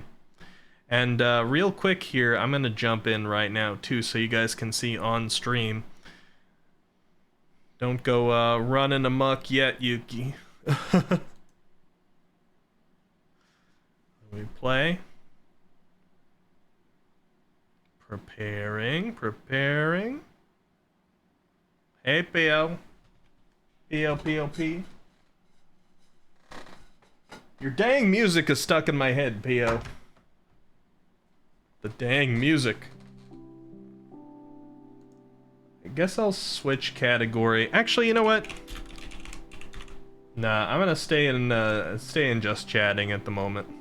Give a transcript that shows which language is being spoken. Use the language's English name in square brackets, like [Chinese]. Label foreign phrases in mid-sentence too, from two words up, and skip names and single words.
[English] And real quick here, I'm going to jump in right now, too, so you guys can see on stream. Don't go running amok yet, Yuki. We play. Preparing. Hey, P.O. P.O. Your dang music is stuck in my head, P.O. The dang music. I guess I'll switch category. Actually, you know what? Nah, I'm gonna stay in just chatting at the moment.